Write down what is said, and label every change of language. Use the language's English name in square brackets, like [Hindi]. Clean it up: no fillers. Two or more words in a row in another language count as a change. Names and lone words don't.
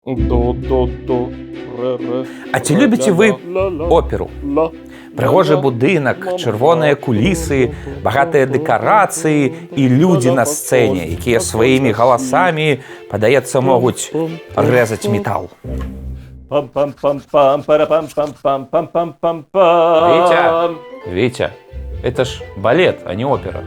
[Belarusian] До, до, ре, ре. А ці любите ви оперу? Прыгожы будынак, чырвоныя кулісы, багатыя дэкарацыі і людзі на сцэне, якія сваімі галасамі, падаецца, могуць рэзаць метал. [Russian] Витя, это ж балет, а не опера.